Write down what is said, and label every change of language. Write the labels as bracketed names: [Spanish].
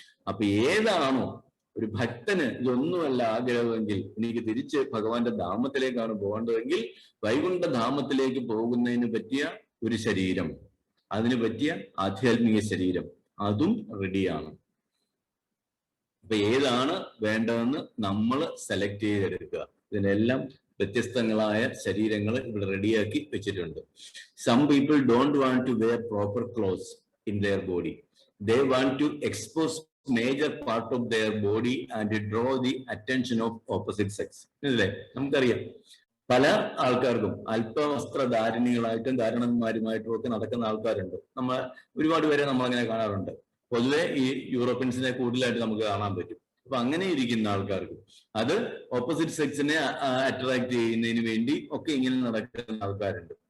[Malayalam] അപ്പൊ ഏതാണോ ഒരു ഭക്തന് ഇതൊന്നുമല്ല ആഗ്രഹമെങ്കിൽ, എനിക്ക് തിരിച്ച് ഭഗവാന്റെ ധാമത്തിലേക്കാണ് പോകേണ്ടതെങ്കിൽ വൈകുണ്ഠ ധാമത്തിലേക്ക് പോകുന്നതിന് പറ്റിയ ഒരു ശരീരം, അതിന് പറ്റിയ ആധ്യാത്മിക ശരീരം, അതും റെഡിയാണ്. അപ്പൊ ഏതാണ് വേണ്ടതെന്ന് നമ്മൾ സെലക്ട് ചെയ്തെടുക്കുക. ഇതിനെല്ലാം വ്യത്യസ്തങ്ങളായ ശരീരങ്ങൾ ഇവിടെ റെഡിയാക്കി വെച്ചിട്ടുണ്ട്. [English] Some people don't want to wear proper clothes in their body. They want to expose major part of their body and draw the attention of opposite sex. [Malayalam] അല്ലേ? നമുക്കറിയാം പല ആൾക്കാർക്കും അല്പവസ്ത്രധാരിണികളായിട്ടും ധാരണന്മാരുമായിട്ടും ഒക്കെ നടക്കുന്ന ആൾക്കാരുണ്ട്. നമ്മൾ ഒരുപാട് പേരെ നമ്മൾ അങ്ങനെ കാണാറുണ്ട്. പൊതുവെ ഈ യൂറോപ്യൻസിനെ കൂടുതലായിട്ട് നമുക്ക് കാണാൻ പറ്റും. അപ്പൊ അങ്ങനെ ഇരിക്കുന്ന ആൾക്കാർക്ക് അത് ഓപ്പോസിറ്റ് സെക്സിനെ അട്രാക്ട് ചെയ്യുന്നതിന് വേണ്ടി ഒക്കെ ഇങ്ങനെ നടക്കുന്ന ആൾക്കാരുണ്ട്.